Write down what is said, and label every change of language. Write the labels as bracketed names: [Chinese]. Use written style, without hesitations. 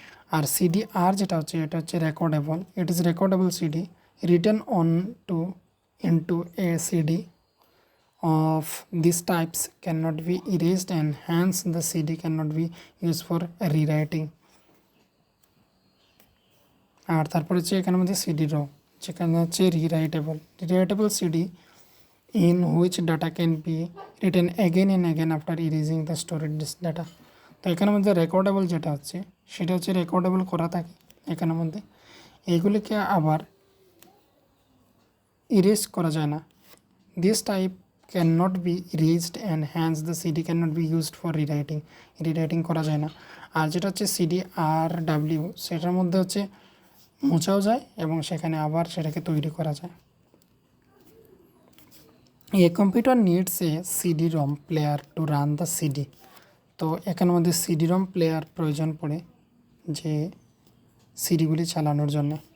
[Bangla] আর CD আর যেটা হচ্ছে এটা হচ্ছে রেকর্ডেবল, [English] It is recordable CD written on to into a CD of these types cannot be erased and hence the CD cannot be used for rewriting. [Bangla] আর তারপরে হচ্ছে এখানে মধ্যে CD র যেখানে হচ্ছে রিরাইটেবল CD [English] in which data can be written again and again after erasing the stored data. [Bangla] তো এখানের মধ্যে রেকর্ডেবল যেটা হচ্ছে সেটা হচ্ছে রেকর্ডেবল করা থাকে এখানের মধ্যে, এগুলিকে আবার ইরেজ করা যায় না। [English] this type cannot be erased and hence the CD cannot be used for rewriting [Bangla] করা যায় না। আর যেটা হচ্ছে সিডি আর ডাব্লিউ সেটার মধ্যে হচ্ছে মোছাও যায় এবং সেখানে আবার সেটাকে তৈরি করা যায়। [English] A computer needs a CD ROM player to run the CD. [Bangla] তো এখানের মধ্যে সিডি রম প্লেয়ার প্রয়োজন পড়ে যে সিডিগুলি চালানোর জন্য।